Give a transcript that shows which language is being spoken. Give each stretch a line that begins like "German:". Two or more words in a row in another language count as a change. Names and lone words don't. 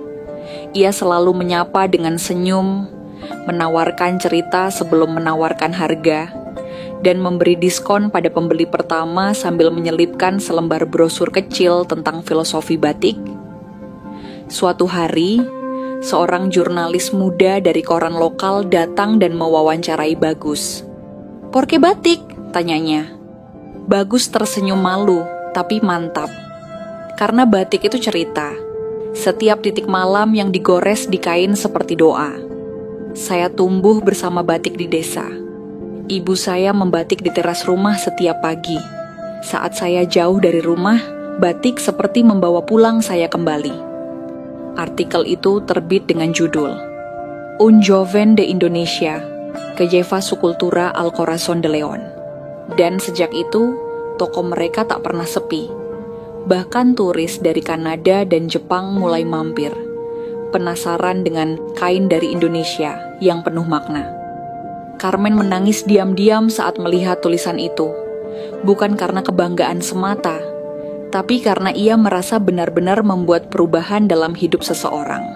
Indonesian: Ia selalu menyapa dengan senyum, menawarkan cerita sebelum menawarkan harga, dan memberi diskon pada pembeli pertama sambil menyelipkan selembar brosur kecil tentang filosofi batik. Suatu hari, seorang jurnalis muda dari koran lokal datang dan mewawancarai Bagus.
Spanish: "Por qué
Indonesian: batik?" tanyanya. Bagus tersenyum malu, tapi mantap. Karena batik itu cerita. Setiap titik malam yang digores di kain seperti doa. Saya tumbuh bersama batik di desa. Ibu saya membatik di teras rumah setiap pagi. Saat saya jauh dari rumah, batik seperti membawa pulang saya kembali. Artikel itu terbit dengan judul Un Joven de Indonesia, que lleva su cultura al corazón de León. Dan sejak itu, toko mereka tak pernah sepi. Bahkan turis dari Kanada dan Jepang mulai mampir, penasaran dengan kain dari Indonesia yang penuh makna. Carmen menangis diam-diam saat melihat tulisan itu, bukan karena kebanggaan semata, tapi karena ia merasa benar-benar membuat perubahan dalam hidup seseorang.